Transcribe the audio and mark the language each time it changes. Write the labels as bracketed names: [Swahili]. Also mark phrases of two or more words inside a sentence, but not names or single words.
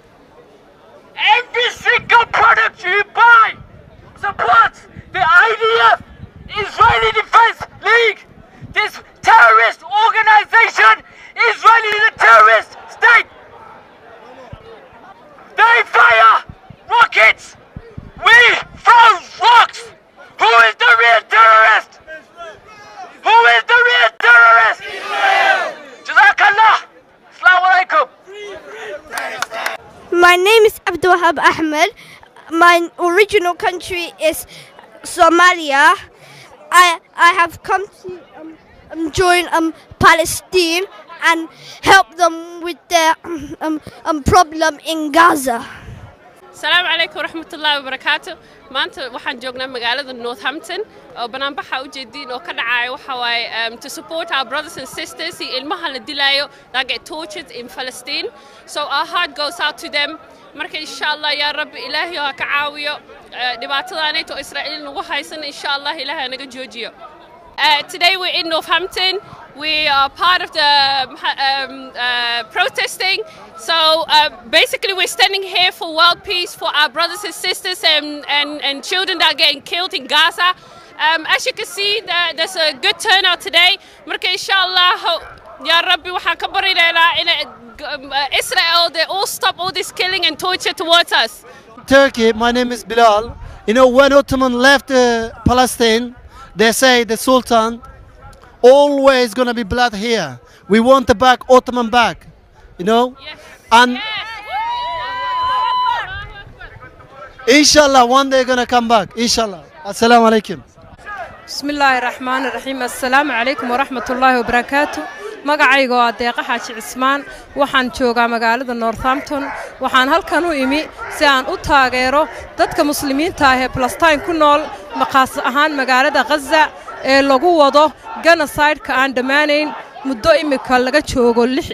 [English] Every single product you buy supports the IDF, Israeli Defense League, this terrorist organization. Israel is a terrorist state. They fire rockets. We throw rocks. Who is the real terrorist? Who is the real terrorist? Israel. [Arabic] جزاك الله. السلام عليكم. [English] My name is Abdulwahab Ahmed. My original country is Somalia. I have come to join Palestine and help them with their problem in Gaza. [Arabic] السلام عليكم ورحمة الله وبركاته. [Somali] maanta waxaan joognaa magaalada Northampton oo banaanbaxa u jeedin oo ka dhacay waxa way [English] to support our brothers and sisters [Somali] iyo ilmaha la dilayo [English] that get tortured in [Somali] Palestine. [English] So our heart goes out to them. [Somali] marka [Arabic] إن شاء الله يا رب [Somali] Ilaahi ha ka caawiyo dhibaatadaanayto Israa'iil nagu haysan InshaAllah Ilaahi naga joojiyo. [English] Today we're in Northampton. We are part of the protesting. So basically we're standing here for world peace for our brothers and sisters and children that are getting killed in Gaza. As you can see, there's a good turnout today. [Somali] Marka [Arabic] إن شاء الله، يا رب, [Somali] waxaan ka baryaynaa in Israel, [English] they all stop all this killing and torture towards us. Turkey, my name is Bilal. You know, when Ottoman left Palestine, they say the Sultan, always gonna be blood here. We want the back, Ottoman back, you know? Yes. And yes. Inshallah, one day gonna come back, Inshallah. [Arabic] السلام عليكم. بسم الله الرحمن الرحيم السلام عليكم ورحمة الله وبركاته [Somali] magacayga waa deeqa xaaji cismaan waxaan joogaa magaalada Northampton waxaan halkan u imi si aan u taageero dadka muslimiinta ah ee Palestine ku nool maqaas ahaan magaalada Gaza ee lagu wado genocide-ka aan dhamaaneyn muddo imika laga joogo